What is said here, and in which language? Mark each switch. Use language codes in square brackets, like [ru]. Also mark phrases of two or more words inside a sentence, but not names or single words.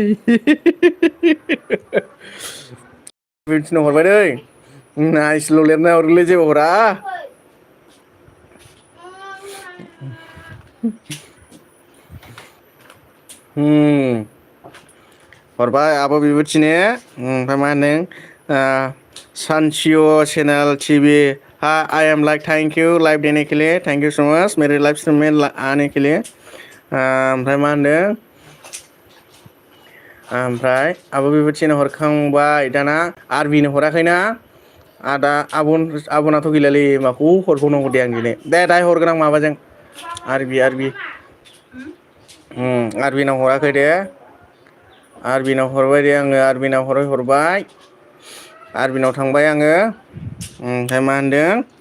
[brx] बिबुथिनाव हरबाय दै नाइसल' लिरना हरगोनलै जेबो हरा हरबाय आब' बिबुथिनो ओमफ्राय मा होनदों सानचिय चेनेल टिभि [en] I am like thank you [hi] लाइव देने के लिए [en] thank you so much [hi] मेरे [en] live stream [hi] में आने के लिए [brx] ओमफ्राय मा होनदों ओमफ्राय आब' बिबुथिनो हरखांबाय दाना आरबिनो हराखैना आब'नाथ' गैलालै माखौ हरबावनांगौ दे आं दिनै दाहाय हरगोन आं माबाजों आरबि आरबिनाव हराखै दे आरबिनाव हरबाय दे आङो आरबिनाव हरबाय आरबिनाव थांबाय आङो ओमफ्राय मा होनदों